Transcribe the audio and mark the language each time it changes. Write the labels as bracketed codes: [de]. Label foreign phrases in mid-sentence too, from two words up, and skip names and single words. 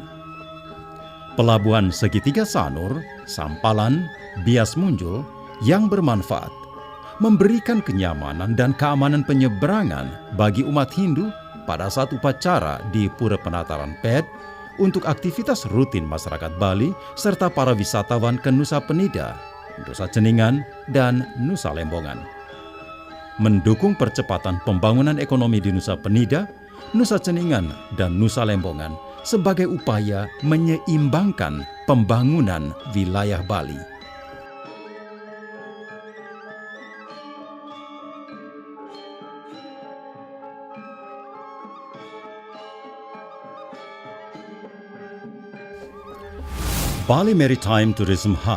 [id] Pelabuhan segitiga Sanur, Sampalan, Bias Munjul yang bermanfaat, memberikan kenyamanan dan keamanan penyeberangan bagi umat Hindu pada saat upacara di Pura Penataran Pet untuk aktivitas rutin masyarakat Bali serta para wisatawan ke Nusa Penida, Nusa Ceningan, dan Nusa Lembongan. Mendukung percepatan pembangunan ekonomi di Nusa Penida, Nusa Ceningan, dan Nusa Lembongan sebagai upaya menyeimbangkan pembangunan wilayah Bali. Bali Maritime Tourism Hub.